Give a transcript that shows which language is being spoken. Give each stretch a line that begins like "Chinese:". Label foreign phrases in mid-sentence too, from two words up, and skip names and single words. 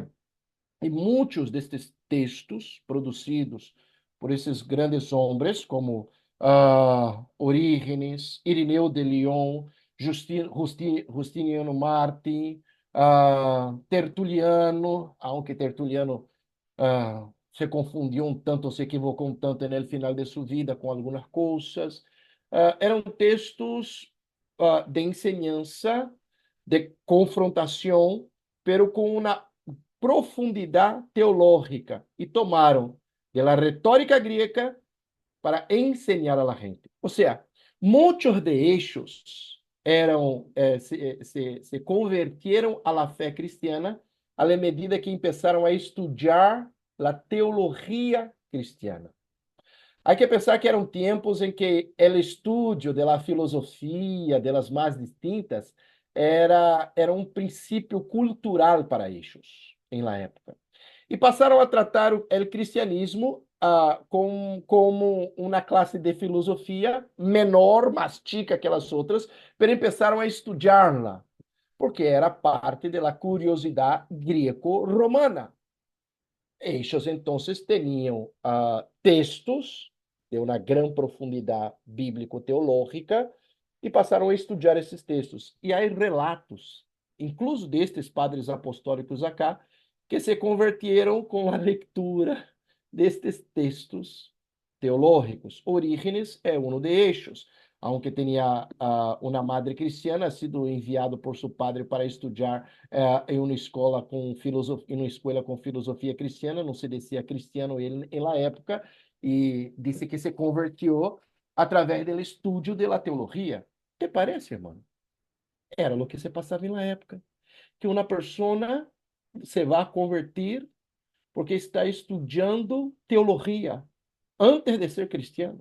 Portuguese: E muitos destes textos produzidos por esses grandes homens, como Orígenes, Irineu de Lyon, Justiniano Martín, Tertuliano, aunque Tertuliano se confundiu tanto, se equivocou tanto no final de sua vida com algumas coisas. Eram textos de enseñança, de confrontação, pero com uma profundidade teológica, e tomaram da retórica grega
Spanish: para enseñar a la gente. O sea, muchos de ellos se convirtieron a la fe cristiana a la medida que empezaron a estudiar la teología cristiana. Hay que pensar que
Portuguese: eram tempos em que o estudo da filosofia, delas mais distintas, era um princípio cultural para eles, em la época. E passaram a tratar o cristianismo como uma classe de filosofia menor, mais chica que as outras, mas começaram a estudá-la, porque era parte da curiosidade greco-romana.
Spanish: Ellos entonces tenían textos de
Portuguese: uma grande profundidade bíblico-teológica e passaram a estudar esses textos. E há relatos, incluso destes padres apostólicos acá, que se converteram com a leitura destes textos teológicos. Orígenes é um
Spanish: de ellos,
Portuguese: aunque tinha uma
Spanish: madre cristiana,
Portuguese: sido enviado por seu padre para estudar em uma escola com filosofia, em uma escola com filosofia cristiana, não se dizia cristiano ele na época, e disse que se convertiu através do estudo da teologia.
Spanish: ¿Te parece, irmão?
Portuguese: Era o que se passava na época. Que uma pessoa se vai converter porque está estudando teologia antes de ser cristiano.